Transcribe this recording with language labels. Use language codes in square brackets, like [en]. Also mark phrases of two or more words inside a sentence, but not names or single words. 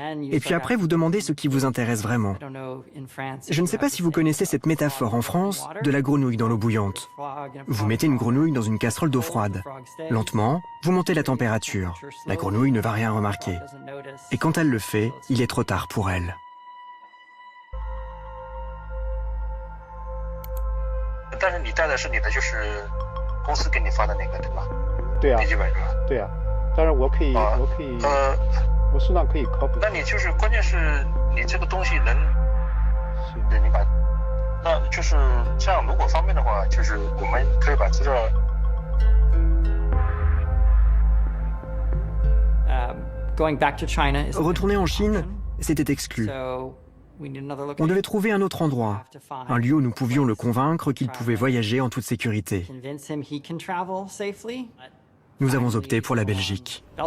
[fr] Et puis après, vous demandez ce qui vous intéresse vraiment. Je ne sais pas si vous connaissez cette métaphore en France de la grenouille dans l'eau bouillante. Vous mettez une grenouille dans une casserole d'eau froide. Lentement, vous montez la température. La grenouille ne va rien remarquer. Et quand elle le fait, il est trop tard pour elle. [zh] 但是你带的是你的就是公司给你发的那个对吧？对啊，笔记本是吧？对啊，当然我可以，我适当可以 copy。那你就是关键是你这个东西能，你把，那就是这样。如果方便的话，就是我们可以把资料。 [fr] Retourner en Chine, c'était exclu. On devait trouver un autre endroit, un lieu où nous pouvions le convaincre qu'il pouvait voyager en toute sécurité. Nous avons opté pour la Belgique.